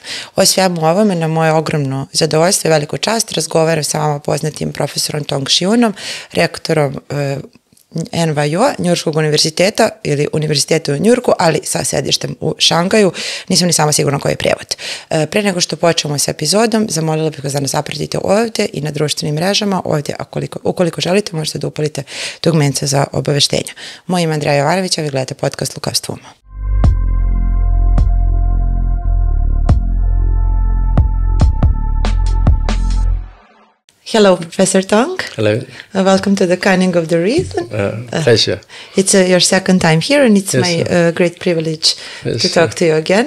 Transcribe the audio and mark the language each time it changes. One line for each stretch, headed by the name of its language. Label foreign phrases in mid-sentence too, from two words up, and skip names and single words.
Serbian: O svemu ovome na moje ogromno zadovoljstvo i veliku čast razgovaram sa vama poznatim profesorom Tong Šiunom, rektorom NYU, Njujorškog univerziteta ili univerziteta u Njujorku, ali sa sedištem u Šangaju. Nisam ni sama sigurna koji je prevod. Pre nego što počnemo sa epizodom, zamolila bih vas da nas zapratite ovdje i na društvenim mrežama. Ovdje, ukoliko želite, možete da upalite dugmence za obaveštenja. Moje ime je Andreja Jovanović, a vi gledate podcast Lukavstvo uma.
English: Hello, Professor Tong. Hello. Welcome to the Cunning of the Reason. Pleasure. It's your second time here, and it's my great privilege to talk to you again.